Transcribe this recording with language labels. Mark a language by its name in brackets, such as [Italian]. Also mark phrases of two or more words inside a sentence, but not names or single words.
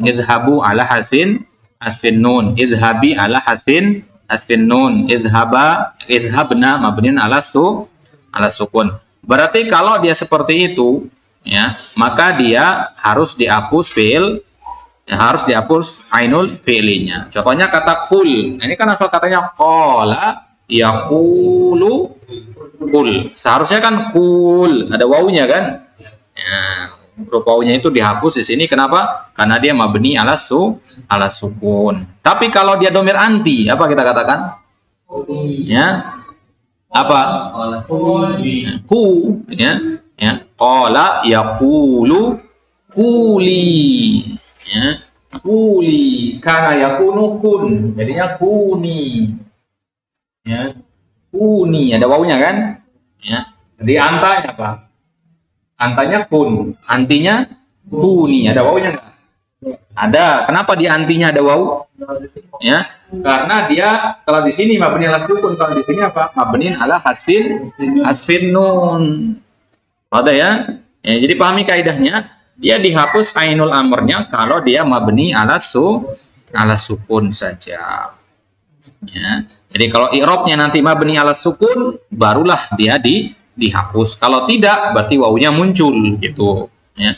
[Arabic] اذهبوا على حذف النون اذهبي على حذف النون. اذهبن مبني على السكون. [Indonesian] Berarti kalau dia seperti itu, ya, maka dia harus dihapus harus dihapus ainul fi'linya. Contohnya kata kul. Ini kan asal katanya [Arabic] قال يقول قل. [Indonesian] Seharusnya kan kul, ada wawunya kan? Ya, huruf wawunya itu dihapus di sini. Kenapa? Karena dia [Arabic] مبني على السكون. [Indonesian] Tapi kalau dia [Arabic] ضمير أنتِ, [Indonesian] apa kita katakan? Ya, apa? Ku, ya. [Arabic] قال يقول قولي, ya. قولي كان يكون كن, [Indonesian] jadinya kuni, ya. Kuni, ada wawunya kan? Ya. Jadi antanya apa? Antanya kun, antinya kuni, ada wawunya enggak? Ada. Kenapa di antinya ada wawu? Ya, karena dia kalau di sini [Arabic] مبني على السكون, [Indonesian] kalau di sini apa? [Arabic] مبني على حذف النون. [Indonesian] Ada ya? Ya, jadi pahami kaidahnya, dia dihapus ainul amrnya kalau dia [Arabic] مبني على السكون [Indonesian] saja. Ya. Jadi kalau i'rabnya nanti [Arabic] مبني على السكون, [Indonesian] barulah dia dihapus. Kalau tidak, berarti wawunya muncul gitu, ya.